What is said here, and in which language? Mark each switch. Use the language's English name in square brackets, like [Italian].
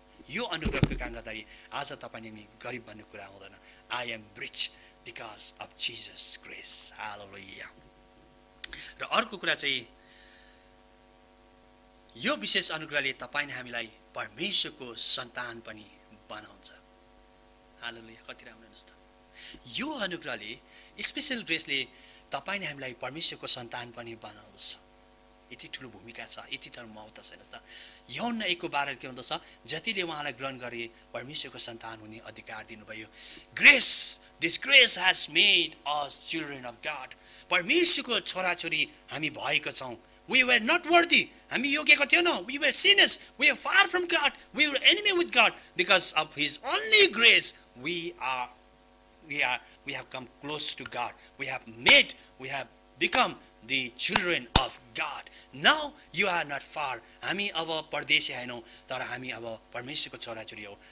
[Nepali] यो अनुग्रहको कारण गर्दाखेरि आज तपाईँ हामी गरिब भन्ने कुरा आउँदैन। [English] I am rich because of Jesus grace. [Nepali] हालेलुया। र अर्को कुरा चाहिँ यो विशेष अनुग्रहले तपाईँ हामीलाई परमेश्वरको सन्तान पनि बनाउँछ। हालेलुया। कति राम्रो हेर्नुहोस् त। यो अनुग्रहले स्पेशल ग्रेसले तपाईँ हामीलाई परमेश्वरको सन्तान पनि बनाउँदछ। यति ठुलो भूमिका छ, यति तर महत्त्व छ। हेर्नुहोस् त, यूहन्ना 1:12 के भन्दछ, जतिले उहाँलाई ग्रहण गरे परमेश्वरको सन्तान हुने अधिकार दिनुभयो। [English] This grace has made us children of God. [Nepali] परमेश्वरको छोराछोरी हामी भएको छौँ। [English] We were not worthy. [Nepali] हामी योग्यको थिएनौँ. [English] We were sinners. We were far from God. We were enemy with God. Because of His only grace, we have come close to God. We have become the children of God. Now you are not far. [Nepali] हामी अब परदेशी हैनौँ, तर हामी अब परमेश्वरको छोराछोरी हौ।